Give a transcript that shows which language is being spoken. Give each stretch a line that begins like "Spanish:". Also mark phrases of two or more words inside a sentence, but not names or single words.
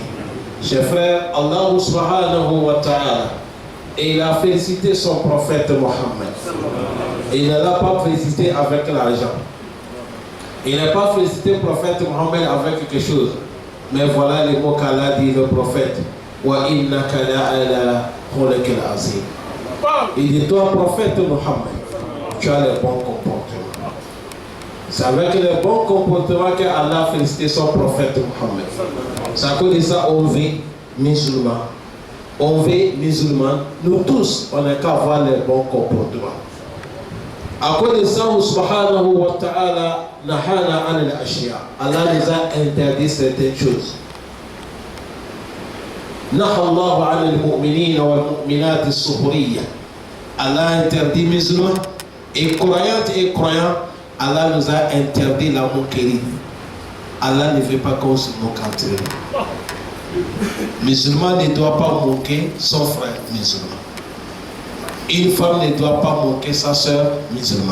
French: Chers frères, Allah
Arabic: سبحانه وتعالى,
French: et il a félicité son prophète Mohammed. Et il ne l'a pas félicité avec l'argent. Il n'a pas félicité le prophète Mohammed avec quelque chose. Mais voilà les mots qu'Allah dit le prophète.
Arabic: وإنك لعلى خلق عظيم.
French: Il dit toi prophète Mohammed, tu as les bons comportements. C'est avec les bons comportements que Allah a félicité son prophète Mohammed. C'est à cause de ça on vit musulman. On vit musulman. Nous tous, on n'a qu'à avoir les bons comportements. À cause de ça,
Arabic: سبحانه وتعالى، نهانا عن الأشياء.
French: Allah nous a interdit certaines choses.
Arabic: نهى الله عن المؤمنين والمؤمنات سخرية.
French: Allah a interdit musulmans et croyants. Allah nous a interdit la moquerie. Allah ne veut pas qu'on se moque entre nous. Musulman ne doit pas moquer son frère musulman. Une femme ne doit pas moquer sa sœur musulmane.